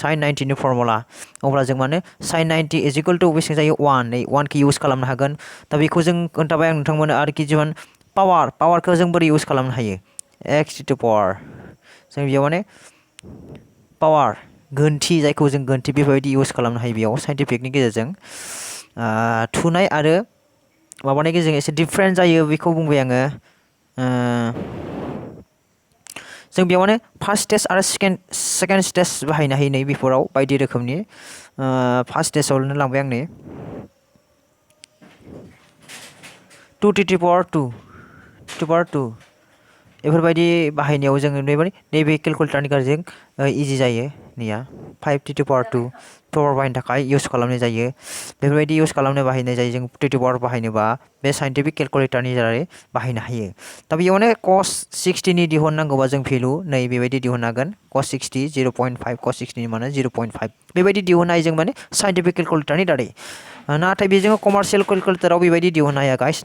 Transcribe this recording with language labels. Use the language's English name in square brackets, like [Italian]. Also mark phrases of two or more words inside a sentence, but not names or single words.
[Bodo] साइन 90नि फर्मुला अब्ला जों माने साइन 90 = बेसेबां जायो 1 खौ इउज खालामनो हागोन दा बेखौ जों खोन्थाबाय आं नोंथांमोन आरो किसुमान पावारखौ जों बोरै इउज खालामनो हायो x [English] to power [Bodo] जों बेयाव माने पावार गोनथि जायखौ जों गोनथि बेफोरबायदि इउज खालामनो हायो बेयाव साइन्टिफिकनि गेजेरजों थुनाय आरो माबानि गेजेरजों एसे डिफारेन्ट जायो बेखौ बुंबाय आङो जों बेयाव माने [English] first stage [Bodo] आरो [English] second stage [Bodo] बाहायनो हायो नै बेफोराव बायदि रोखोमनि फार्स्ट स्टेजावनो लांबाय आं नै [English] 2 to the power 2 [Bodo] बेफोरबायदि बाहायनायाव जोङो नैबे केलकुलेटरनि गेजेरजों इजि जायो नैया [English] 5 to the power 2 [Bodo] पावार बाहायनो थाखाय इउज खालामनाय जायो बेफोरबायदि इउज खालामनो बाहायनाय जायो जों [English] 2 to the power [Bodo] बाहायनोबा बे [English] scientific calculatorनि [Bodo] दारै बाहायनो हायो दा बेयावनो cos 60नि दिहुननांगौबा जों भेलु नै बेबायदि दिहुननो हागोन cos 60 0.5 cos 60 माने 0.5 बेबायदि दिहुननाय जों माने [English] scientific calculatorनि [Bodo] दारै नाथाय बेजों [English] commercial calculatorआव [Bodo] बेबायदि दिहुननो हाया गाइस